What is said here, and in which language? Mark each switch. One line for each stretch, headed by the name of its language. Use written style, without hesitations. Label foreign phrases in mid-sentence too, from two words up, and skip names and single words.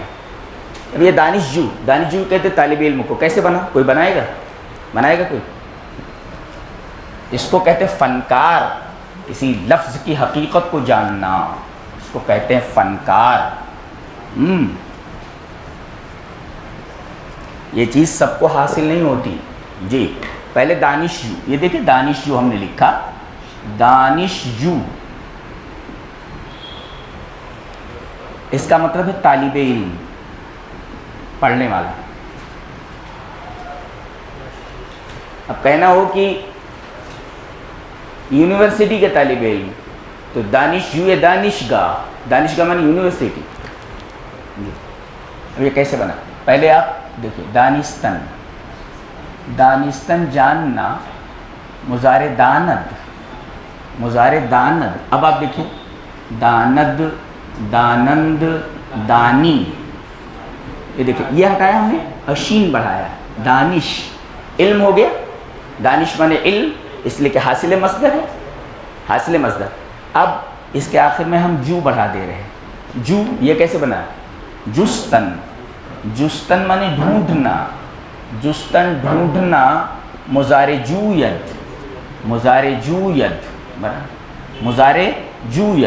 Urdu: اب یہ دانشجو کہتے طالب علم کو. کیسے بنا؟ کوئی بنائے گا کوئی? اس کو کہتے فنکار، کسی لفظ کی حقیقت کو جاننا، اس کو کہتے ہیں فنکار. یہ چیز سب کو حاصل نہیں ہوتی جی. پہلے دانش جو، یہ دیکھیں دانش جو ہم نے لکھا، دانش جو اس کا مطلب ہے طالب علم، پڑھنے والا. اب کہنا ہو کہ یونیورسٹی کے طالب علم تو دانش جو ہے دانشگاہ، دانشگاہ معنی یونیورسٹی جی. اب یہ کیسے بنا؟ پہلے آپ دیکھیں دانستن، دانستن جاننا، مضارع داند، مضارع داند. اب آپ دیکھیں
Persian: داند، دانند، دانی،
Urdu: یہ دیکھیں یہ ہٹایا ہم نے اور شین بڑھایا، دانش، علم ہو گیا. دانش مانے علم، اس لیے کہ حاصل مصدر ہے، حاصل مصدر. اب اس کے آخر میں ہم جو بڑھا دے رہے ہیں. جو یہ کیسے بنا؟ جستن، جستن مانے ڈھونڈنا، جستن ڈھونڈنا، مضارع جوید، مضارع جوید بنا، مضارع جوید.